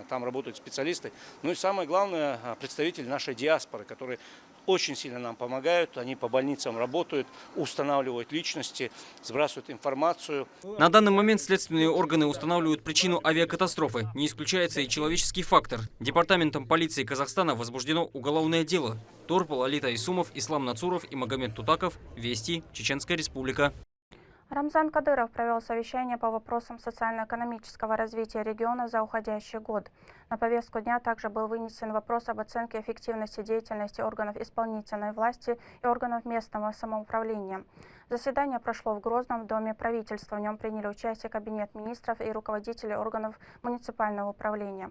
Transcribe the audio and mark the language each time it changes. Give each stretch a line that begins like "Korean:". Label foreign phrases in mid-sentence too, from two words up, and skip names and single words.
Russian: Там работают специалисты. Ну и самое главное, представители нашей диаспоры, которые очень сильно нам помогают. Они по больницам работают, устанавливают личности, сбрасывают информацию. На данный момент следственные органы устанавливают причину авиакатастрофы. Не исключается и человеческий фактор. Департаментом полиции Казахстана возбуждено уголовное дело. Турпал, Алита Исумов, Ислам Нацуров и Магомед Тутаков. Вести. Чеченская Республика. Рамзан Кадыров провел совещание по вопросам социально-экономического развития региона за уходящий год. На повестку дня также был вынесен вопрос об оценке эффективности деятельности органов исполнительной власти и органов местного самоуправления. Заседание прошло в Грозном, в Доме правительства. В нем приняли участие Кабинет министров и руководители органов муниципального управления.